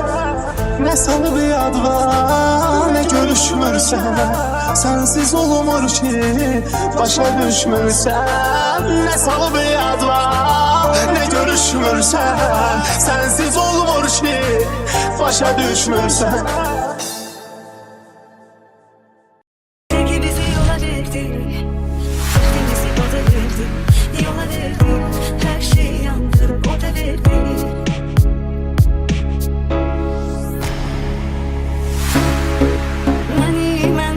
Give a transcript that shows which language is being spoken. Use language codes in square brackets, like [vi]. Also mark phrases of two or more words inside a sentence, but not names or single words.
[az] Nə salıb yadva, nə görüşmürsən. Sənsiz olmur ki, başa düşmürsən. Nə salıb yadva, nə görüşmürsən. Sənsiz olmur ki, başa düşmürsən. Sevgi bizi yola verdi, sevgimizi o da verdi. [tr] Yola verdi, her şeyi yandırıp o da verdi. Hani